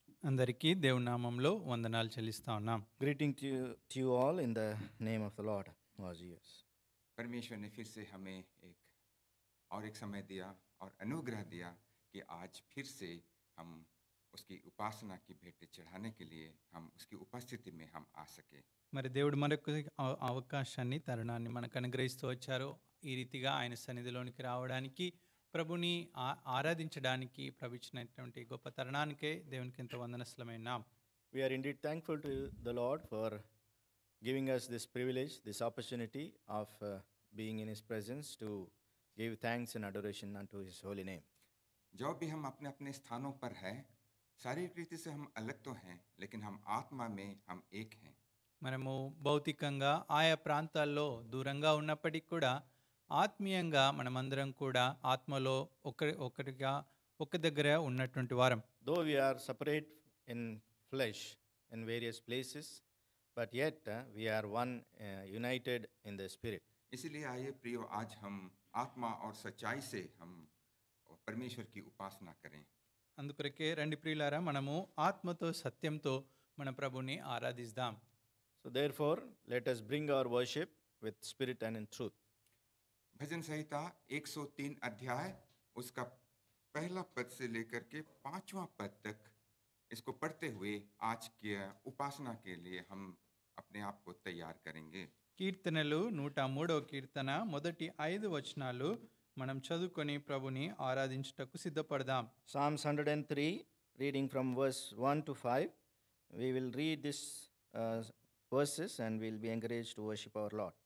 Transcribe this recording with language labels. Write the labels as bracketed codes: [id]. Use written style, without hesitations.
[te] అందరికీ దేవుని నామంలో వందనాలు చెల్లిస్తా ఉన్నాం. [en] Greeting to you all in the name of the Lord, our Jesus. [hi] परमेश्वर ने फिर से हमें एक समय दिया और अनुग्रह दिया कि आज फिर से हम उसकी उपासना की भेंट चढ़ाने के लिए हम उसकी उपस्थिति में हम आ सके। [te] మరి దేవుడు మరొక అవకాశాన్ని తరుణాన్ని మనకు అనుగ్రహిస్తూ వచ్చారు. ఈ రీతిగా ఆయన సన్నిధిలోనికి రావడానికి, ప్రభుని ఆరాధించడానికి ప్రవిచ్చినటువంటి గొప్ప తరుణానికే దేవునికి ఎంతో వందనస్తులమైనాం. [en] We are indeed thankful to the Lord for giving us this privilege, this opportunity of being in His presence to give thanks and adoration unto His holy name. [hi] जो भी हम अपने अपने स्थानों पर हैं, शारीरिक रीति से हम अलग तो हैं, लेकिन हम आत्मा में हम एक हैं। [te] మనము భౌతికంగా ఆయా ప్రాంతాల్లో దూరంగా ఉన్నప్పటికీ కూడా ఆత్మీయంగా మనమందరం కూడా ఆత్మలో ఒకటిగా ఒక దగ్గర ఉన్నటువంటి వారం. [en] Though we are separate in flesh in various places, but yet we are one, united in the spirit. [hi] इसीलिए आइए प्रियो, आज हम आत्मा और सच्चाई से हम परमेश्वर की उपासना करें। [te] అందుకొరకే రండి ప్రియులారా, మనము ఆత్మతో సత్యంతో మన ప్రభుని ఆరాధిద్దాం. [en] So therefore, let us bring our worship with spirit and in truth. [hi] भजन संहिता 103 अध्याय उसका पहला पद से लेकर के 5वां पद तक इसको पढ़ते हुए आज की उपासना के लिए हम अपने आप को तैयार करेंगे। [te] కీర్తనలు 103వ కీర్తన మొదటి 5 వచనాలు మనం చదువుకొని ప్రభుని ఆరాధించుటకు సిద్ధపడదాం. [en] Psalms 103, reading from verse 1 to 5. We will read these verses and we'll be encouraged to worship our Lord.